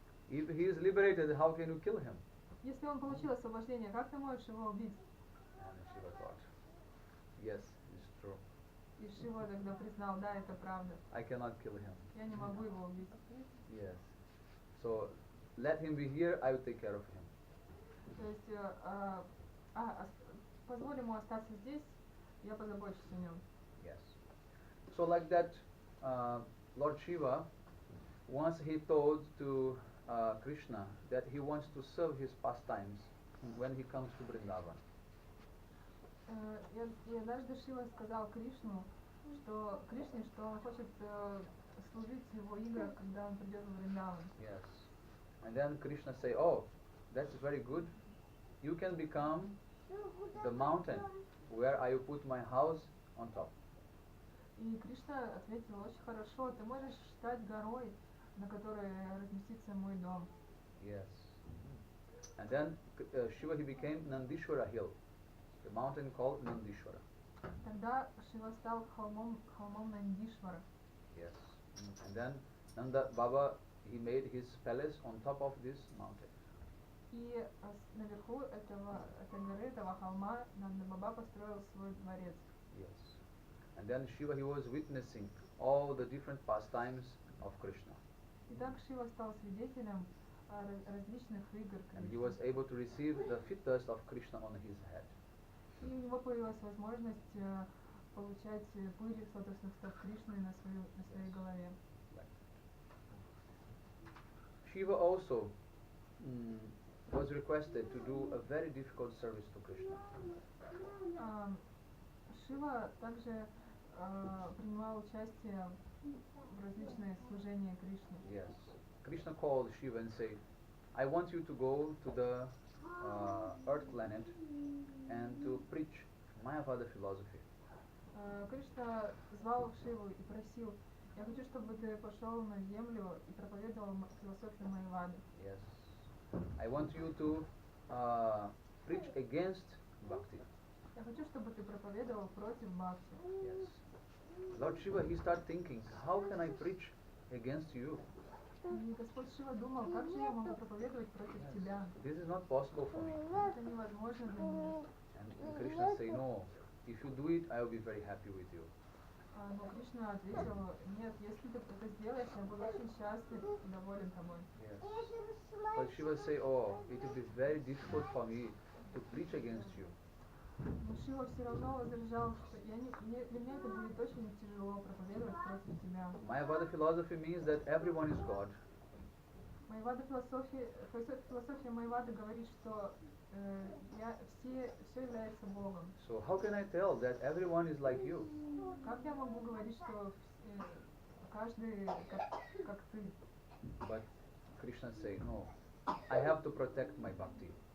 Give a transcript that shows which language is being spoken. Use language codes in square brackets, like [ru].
[en] If he is liberated, how can you kill him? [ru] Если он получил освобождение, как ты можешь его убить? [en] And Shiva thought, yes, it's true. [ru] И Шива тогда признал, да, это правда. [en] I cannot kill him. [ru] Я не могу его убить. [en] Yes. So, let him be here, I will take care of him. [ru] То есть, позволь ему остаться здесь, я позабочусь о нем. [en] Yes. So like that, Lord Shiva, once he told to Krishna that he wants to serve his pastimes when he comes to Vrindavan. [ru] И однажды Шива сказал Кришне, что он хочет служить в его играх, когда он придет в Вриндаван. [en] Yes. And then Krishna say, oh, that's very good. You can become the mountain where I will put my house on top. [ru] И Кришна ответил, очень хорошо, ты можешь стать горой, на которой разместится мой дом. [en] Yes. And then Shiva, he became Nandishwara hill, the mountain called Nandishwara. [ru] Тогда Шива стал холмом Нандишвара. [en] Yes. And then Nanda Baba, he made his palace on top of this mountain. [ru] И наверху этой горы, этого холма, Нанда Баба построил свой дворец. [en] Yes. And then Shiva, he was witnessing all the different pastimes of Krishna. [ru] И так Шива стал свидетелем различных игр [en] And he [ru] Кришны. [en] was able to receive the fit dust of Krishna on his head. [ru] И у него появилась возможность получать пыль с лотосных стоп Кришны на своей голове. [en] Shiva also was requested to do a very difficult service to Krishna. [ru] Шива также принимал участие в различных служениях Кришны. [en] Yes. Krishna called Shiva and said, I want you to go to the earth planet and to preach Mayavada philosophy. [ru] Кришна звал Шиву и просил, я хочу, чтобы ты пошел на землю и проповедовал философию Майявады. [en] Yes. I want you to preach against bhakti. [ru] Я хочу, чтобы ты проповедовал против бхакти. [en] Yes. Lord Shiva, he started thinking, how can I preach against you? [ru] И Господь Шива думал, как же я могу проповедовать против тебя? [en] This is not possible for me. [ru] Это невозможно для меня. [en] And Krishna say, no, if you do it, I will be very happy with you. [ru] Но Кришна ответил, нет, если ты это сделаешь, я буду очень счастлив и доволен тобой. [en] Yes. But Shiva say, oh, it will be very difficult for me to preach against you. [ru] Но Шива все равно возражал, что для меня это будет очень тяжело проповедовать против тебя. [en] Mayavada philosophy means that everyone is God. [ru] Философия Майявады говорит, что все является Богом. [en] So how can I tell that everyone is like you? [ru] Как я могу говорить, что каждый как ты? [en] But Krishna say, no, I have to protect my bhakti.